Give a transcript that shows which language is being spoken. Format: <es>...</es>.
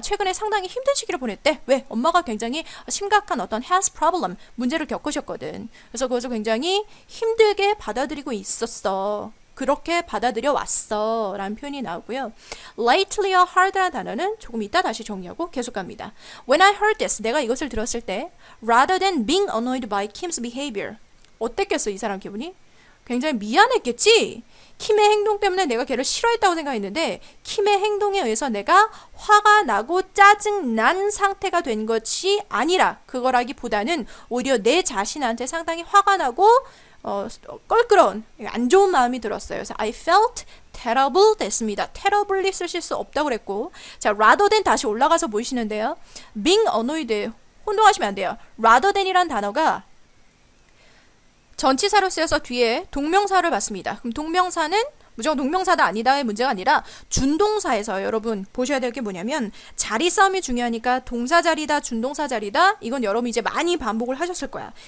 <ko>최근에 상당히 힘든 시기를 보냈대. 왜? 엄마가 굉장히 심각한 어떤 health problem, 문제를 겪으셨거든. 그래서 그것을 굉장히 힘들게 받아들이고 있었어. 그렇게 받아들여 왔어 라는 표현이 나오고요. Lately와 hard라는 단어는 조금 이따 다시 정리하고 계속 갑니다.</ko> <en>When I heard this,</en> <ko>내가 이것을 들었을 때</ko> <en>rather than being annoyed by Kim's behavior,</en> <ko>어땠겠어 이 사람 기분이? 굉장히 미안했겠지? 킴의 행동 때문에 내가 걔를 싫어했다고 생각했는데 킴의 행동에 의해서 내가 화가 나고 짜증난 상태가 된 것이 아니라 그거라기보다는 오히려 내 자신한테 상당히 화가 나고 껄끄러운 안 좋은 마음이 들었어요. 그래서</ko> <en>I felt terrible</en> <ko>됐습니다. terribly 쓰실 수 없다고 그랬고 자 rather than 다시 올라가서 보이시는데요.</ko> <en>being annoyed</en> <ko>혼동하시면 안 돼요. rather than이란 단어가 전치사로 쓰여서 뒤에 동명사를 받습니다. 그럼 동명사는 무조건 동명사다 아니다의 문제가 아니라 준동사에서 여러분 보셔야 될 게 뭐냐면 자리 싸움이 중요하니까 동사 자리다 준동사 자리다 이건 여러분 이제 많이 반복을 하셨을 거야.</ko>